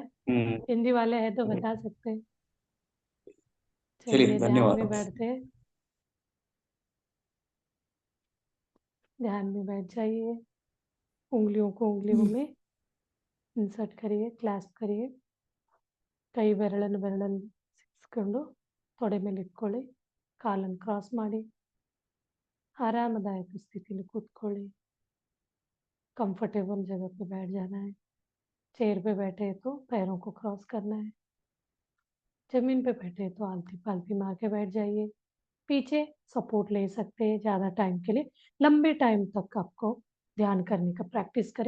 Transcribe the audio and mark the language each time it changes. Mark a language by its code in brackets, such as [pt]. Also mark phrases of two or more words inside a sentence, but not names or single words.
[hi] है। हिंदी वाले हैं तो बता सकते हैं। चलिए, चलिए ध्यान में धन्यवाद। बैठते हैं, ध्यान में बैठ जाइए, उंगलियों को उंगलियों में इंसर्ट करिए, क्लास्प करिए, [kn] ಕೈ ಬೆರಳನ್ನು ಸಿಕ್ಸ್ಕೊಂಡು ತೊಡೆ ಮೇಲೆ ಇಟ್ಕೊಳ್ಳಿ, ಕಾಲನ್ನು ಕ್ರಾಸ್ ಮಾಡಿ [hi] आरामदायक स्थिति में [kn] ಕೂತ್ಕೊಳ್ಳಿ, [hi] कंफर्टेबल जगह पे बैठ जाना है। चेयर पे बैठे तो पैरों को क्रॉस करना है, जमीन पे बैठे तो आलती पालती मार के बैठ जाइए। पीछे सपोर्ट ले सकते हैं ज़्यादा टाइम के लिए, लंबे टाइम तक आपको ध्यान करने का प्रैक्टिस करें।